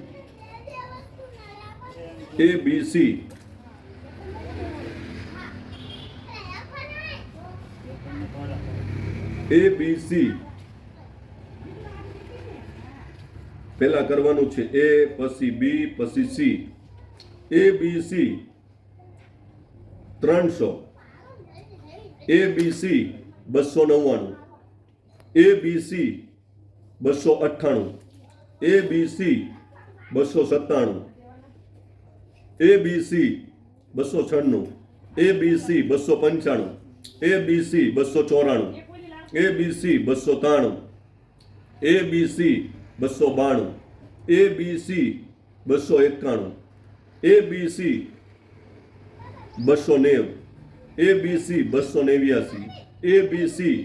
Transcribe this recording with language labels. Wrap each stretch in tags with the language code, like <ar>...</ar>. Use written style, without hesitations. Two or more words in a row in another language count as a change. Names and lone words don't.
<gu>ABC ABC પહેલા કરવાનું છે A પછી B પછી C.</gu> <en>ABC 300, ABC 299, ABC 298, ABC 297, ABC 296, ABC 295, ABC 294, ABC 293, ABC 292, ABC 291, ABC 290, ABC 289, ABC</en>